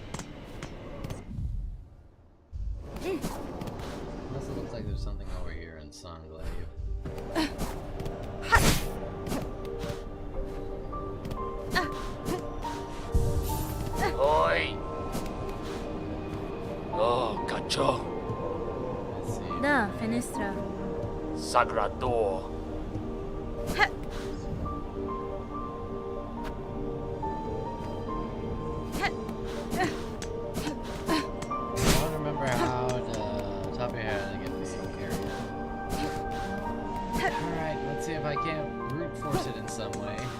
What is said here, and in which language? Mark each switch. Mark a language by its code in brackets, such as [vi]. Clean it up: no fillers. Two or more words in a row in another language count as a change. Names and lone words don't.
[en] Unless it looks like there's something over here in Songglaive. Oi! Oh, cacho! Let's see. Da, fenestra. Sagrador! I don't remember how to top of your head to get this area. Alright, let's see if I can't brute force it in some way.